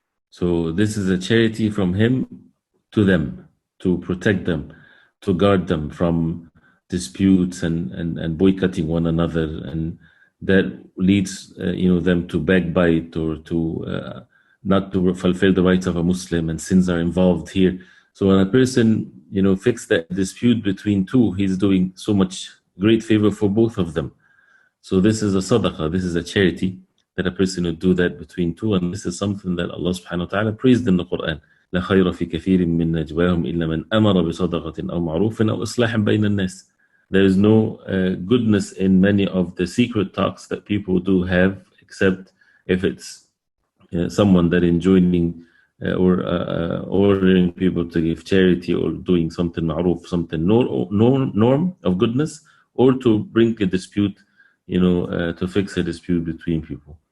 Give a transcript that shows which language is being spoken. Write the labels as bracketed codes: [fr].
[en] So this is a charity from him to them, to protect them, to guard them from disputes and boycotting one another, and that leads them to backbite or to not to fulfill the rights of a Muslim, and sins are involved here. So when a person fix that dispute between two, he's doing so much great favor for both of them. So this is a sadaqah, this is a charity that a person would do that between two, and this is something that Allah subhanahu wa ta'ala praised in the Quran. [ar] لا خير في كثير من نجواهم إلا من أمر بصدقة أو معروف أو إصلاح بين الناس. [en] There is no goodness in many of the secret talks that people do have, except if it's someone that enjoining or ordering people to give charity or doing something ma'ruf, something norm of goodness, or to bring a dispute, to fix a dispute between people.